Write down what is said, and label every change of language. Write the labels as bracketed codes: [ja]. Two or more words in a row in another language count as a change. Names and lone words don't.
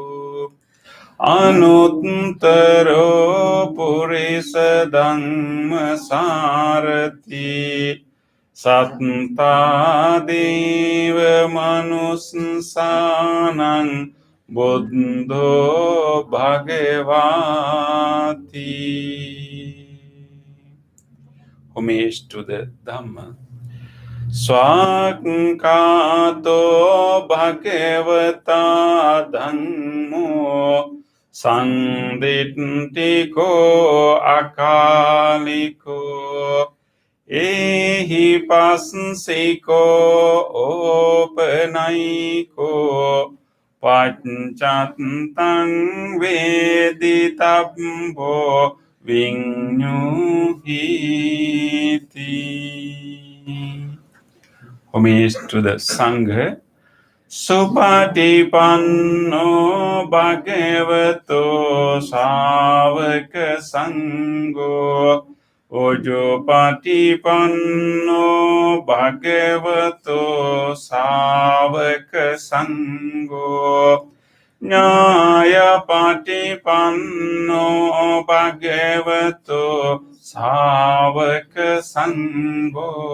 [pi] anuttaro purisa dhamma sarati sattadeva manussanang buddho bhagavati. [en] Homage to the Dhamma. [pi] Swakato bhagavata dhammo sanditiko akaliko ehi pansiko opanaiko panchatang veditabbo Vinyuhiti. [en] Homage to the Sangha. [pi] Supatipanno bhagavato savaka sangho Ojopatipanno bhagavato savaka sangho Nyaya patipanno bhagavato savaka sangho